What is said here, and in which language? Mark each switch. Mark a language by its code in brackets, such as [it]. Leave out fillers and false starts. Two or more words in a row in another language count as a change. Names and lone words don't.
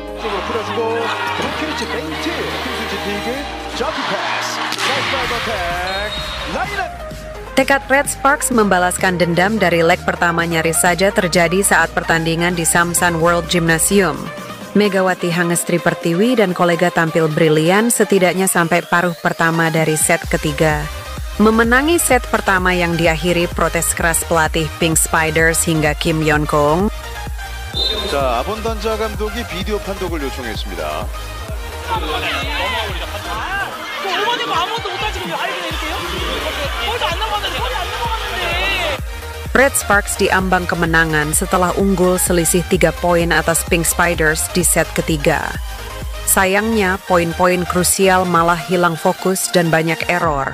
[id] Tekad Red Sparks membalaskan dendam dari leg pertama nyaris saja terjadi saat pertandingan di Samsan World Gymnasium. Megawati Hangestri Pertiwi dan kolega tampil brilian setidaknya sampai paruh pertama dari set ketiga. Memenangi set pertama yang diakhiri protes keras pelatih Pink Spiders hingga Kim Yeon-kong. [ko] 자, 아본단자 감독이 비디오 판독을 요청했습니다. [id] Red Sparks diambang kemenangan setelah unggul selisih 3 poin atas Pink Spiders di set ketiga. Sayangnya, poin-poin krusial malah hilang fokus dan banyak error.